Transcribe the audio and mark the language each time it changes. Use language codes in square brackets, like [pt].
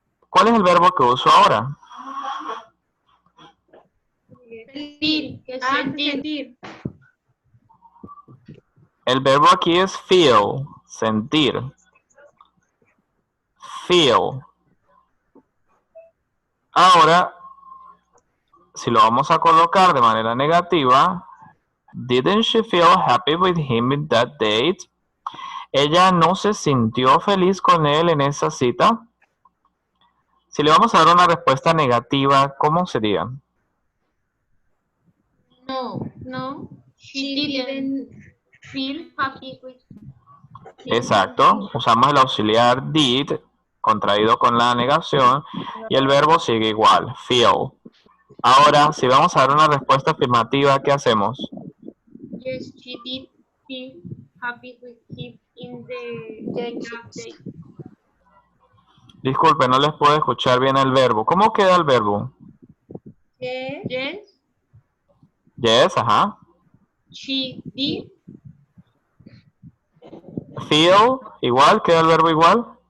[es] ¿Cuál es el verbo que uso ahora? Sentir. El verbo aquí es feel, sentir. [en] Feel. [es] Ahora, si lo vamos a colocar de manera negativa, [en] didn't she feel happy with him in that date? [es] ¿Ella no se sintió feliz con él en esa cita? Si le vamos a dar una respuesta negativa, ¿cómo sería? No. [en] She didn't feel happy with him. [es] Exacto. Usamos el auxiliar did, contraído con la negación, y el verbo sigue igual, feel. Ahora, si vamos a dar una respuesta afirmativa, ¿qué hacemos? [en] Yes, she did feel happy with him in the day. [es] Disculpe, no les puedo escuchar bien el verbo. ¿Cómo queda el verbo? [en] Yes. Yes, ajá. She did. [es] Feel, igual, queda el verbo igual.